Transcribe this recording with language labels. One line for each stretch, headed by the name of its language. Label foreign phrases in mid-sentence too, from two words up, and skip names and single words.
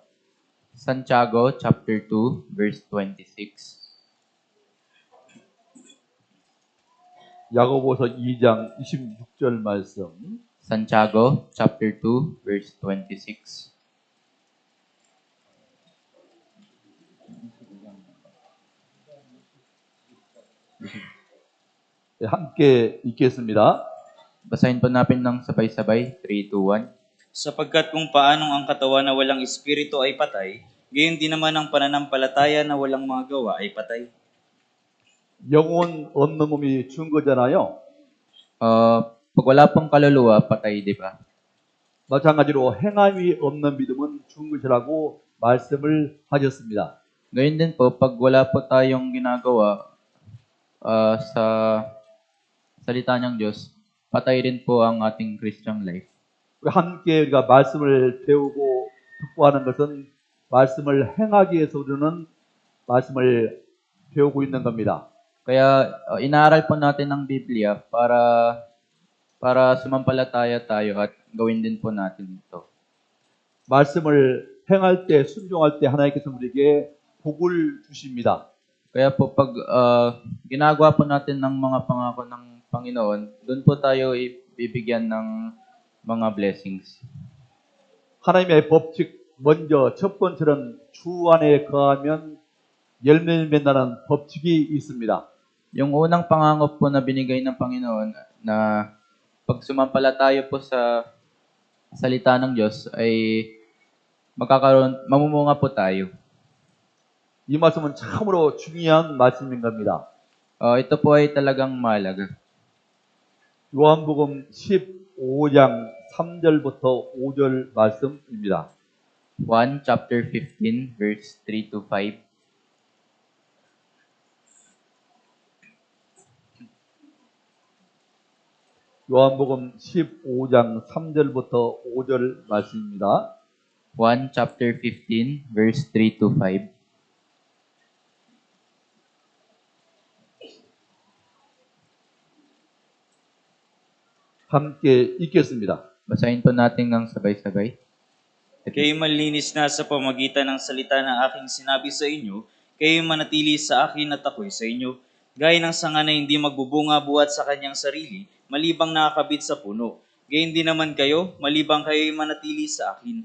English: Santiago chapter 2 verse 26.
Korean: 야고보서 2장 26절 말씀.
English: Santiago chapter 2 verse 26.
Korean: 네, 함께 읽겠습니다.
Filipino: Basahin po natin ng sabay-sabay. 3, 2, 1. Sapagkat kung paanong ang katawan na walang espiritu ay patay, gayon din naman ang pananampalataya na walang mga gawa ay patay.
Korean: 영혼 없는 몸이 죽은 거잖아요.
Filipino: Pag wala pong kaluluwa, patay, di ba?
Korean: 마찬가지로 행함이 없는 믿음은 죽은 것이라고 말씀을 하셨습니다.
Filipino: Ngayon din po, pag wala po tayong ginagawa sa salita ng Diyos, patay rin po ang ating
English: Christian life.
Korean: 함께 우리가 말씀을 배우고 듣고 하는 것은 말씀을 행하기 위해서 우리는 말씀을 배우고 있는 겁니다.
Filipino: Kaya inaaral po natin ang Biblia para sumampalataya tayo at gawin din po natin ito.
Korean: 말씀을 행할 때, 순종할 때 하나님께서 우리에게 복을 주십니다.
Filipino: Kaya po pag ginagawa po natin ng mga pangako ng Panginoon, doon po tayo ibibigyan ng mga blessings.
Korean: 하나님의 법칙 먼저 첫 번째는 주 안에 거하면 열매를 맺는다는 법칙이 있습니다.
Filipino: Yung unang pangako po na binigay ng Panginoon na pag sumampalataya po sa salita ng Diyos ay mamumunga po tayo.
Korean: 이 말씀은 참으로 중요한 말씀인 겁니다.
Filipino: Ito po ay talagang mahalaga.
Korean: 요한복음 15장 3절부터 5절 말씀입니다.
English: 1 chapter 15 verse 3 to 5.
Korean: 요한복음 15장 3절부터 5절 말씀입니다.
English: 1 chapter 15 verse 3 to 5.
Korean: 함께 읽겠습니다.
Filipino: Basahin po natin ng sabay-sabay. Kayo malinis na sa pamagitan ng salita ng aking sinabi sa inyo, kayo manatili sa akin at ako'y sa inyo. Gaya ng sanga na hindi magbubunga buhat sa kanyang sarili, malibang nakakabit sa puno. Gayon din naman kayo, malibang kayo'y manatili sa akin.